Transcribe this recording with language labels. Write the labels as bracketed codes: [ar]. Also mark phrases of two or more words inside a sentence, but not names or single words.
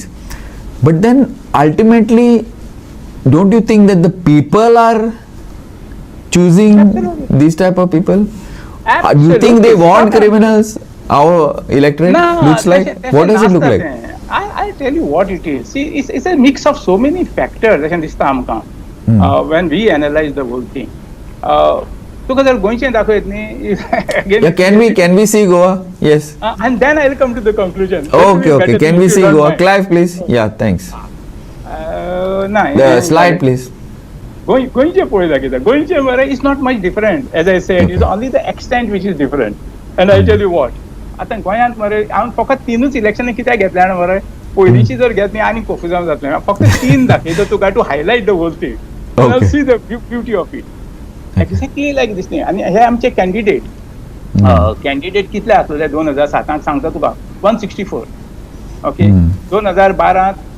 [en] But then ultimately, don't you think that the people are choosing these type of people? You think they want criminals? Our electorate looks like? What does it look like? I'll tell you what it is. See, it's a mix of so many factors. When we analyze the whole thing. [kok] तुका जर गोंयचें दाखयत न्ही [en] can we see Goa? Yes. And then I'll come to the conclusion. Okay. Can we see Goa? Clive, please. Yeah, thanks. The slide, please. [kok] गोंयचें पळयता कितें गोंयचें मरे [en] is not much different as I said is only the extent which is different and I tell you what [kok] आतां गोंयांत मरे हांव फकत 3च इलेक्शनां कित्याक घेतल्या जाणा मरे पयलींची जर घेत न्ही आनी कन्फ्युजन जातलें फक्त 3 दाखयता तुका [en] to highlight the whole thing see the beauty of it exactly like this [kok] न्ही आनी हे आमचे कॅन्डिडेट कितले आसलेले 2007 सांगता तुका 164 ओके 2012